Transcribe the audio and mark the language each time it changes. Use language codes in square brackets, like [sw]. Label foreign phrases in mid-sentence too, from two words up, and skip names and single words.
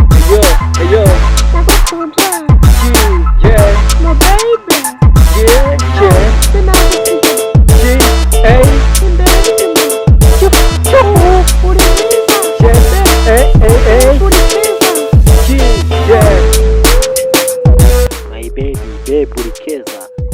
[en] Yo, yo. Ndagukunda. Yeah. My baby. Yeah, yeah. Sinagukunda. G, A. [rw] Imbere n'inyuma. Cyo, cyo. Uri mwiza. [en] Yeah. A, A, A. [rw] Uri mwiza. [en] G, yeah. My baby, babe, [rw] uri keza.